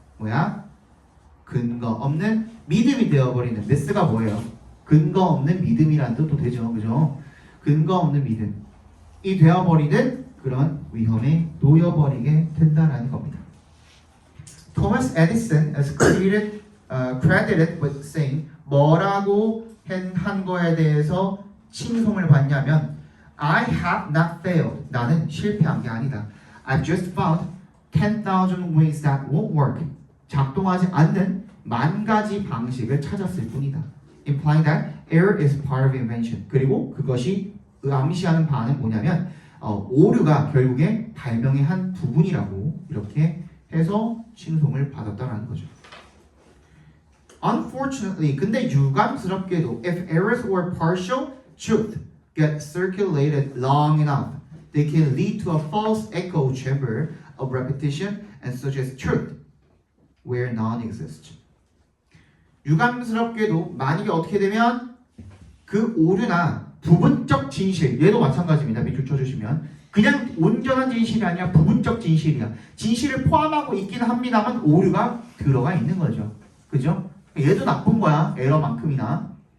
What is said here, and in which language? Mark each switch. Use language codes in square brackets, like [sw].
[ko] 뭐야? 근거 없는 믿음이 되어버리는. myth가 뭐예요? 근거 없는 믿음이란 뜻도 되죠, 그죠? 근거 없는 믿음이 되어버리는 그런 위험에 놓여버리게 된다라는 겁니다. [en] Thomas Edison is credited with saying [ko] 뭐라고 한 거에 대해서 칭송을 받냐면 [en] I have not failed. [ko] 나는 실패한 게 아니다. [en] I've just found 10,000 ways that won't work. [ko] 작동하지 않는 10,000가지 방식을 찾았을 뿐이다. [en] Implying that error is part of invention. [ko] 그리고 그것이 암시하는 바는 뭐냐면 오류가 결국에 발명의 한 부분이라고 이렇게 해서 칭송을 받았다라는 거죠. [en] Unfortunately, [ko] 근데 유감스럽게도 [en] if errors or partial truth get circulated long enough, they can lead to a false echo chamber of repetition and suggest truth where none exists. [ko] 유감스럽게도 만약에 어떻게 되면 그 오류나 부분적 진실, 얘도 마찬가지입니다. 밑줄 쳐주시면 그냥 온전한 진실이 아니라 부분적 진실이야. 진실을 포함하고 있긴 합니다만 오류가 들어가 있는 거죠. 그죠? 얘도 나쁜 거야. 에러만큼이나.